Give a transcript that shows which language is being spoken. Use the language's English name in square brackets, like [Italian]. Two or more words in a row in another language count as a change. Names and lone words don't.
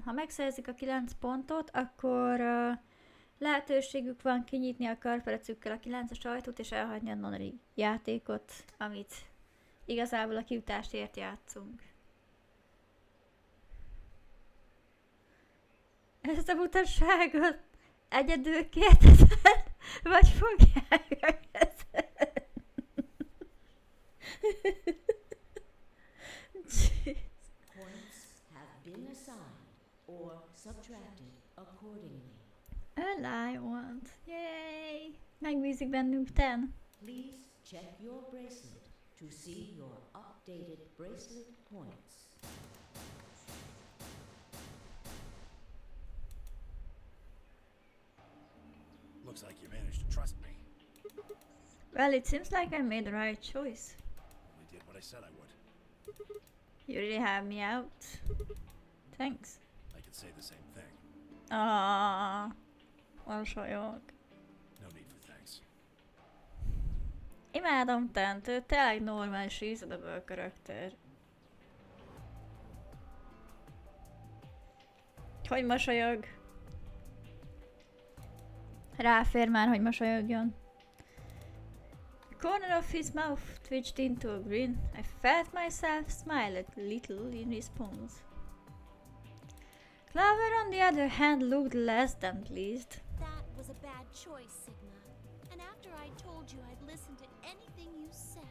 [Hungarian] Ha megszerzik a 9 pontot, akkor lehetőségük van kinyitni a karperecükkel a 9-es ajtót és elhagyni a nonari játékot, amit igazából a kiutásért játszunk. Ezt a mutasságot egyedül kérdezed, vagy fogják megkezdeni? [English] Points have been assigned or subtracted accordingly. A lion. Yay! [Hungarian] Megbízik bennünk Ten. [English] Please check your bracelet to see your updated bracelet points. Looks like you managed to trust me. Well, it seems like I made the right choice. Only did what I said I would. You really have me out. Thanks. I could say the same thing. [Hungarian] Mosolyog. [English] No need for thanks. [Hungarian] Imádom Tent, ő tényleg normális reasonable karakter. Hogy mosolyog? Ráfér már, hogy mosolyogjon. [English] The corner of his mouth twitched into a grin. I felt myself smile a little in response. Clover, on the other hand, looked less than pleased. That was a bad choice, Sigma. And after I told you I'd listen to anything you said.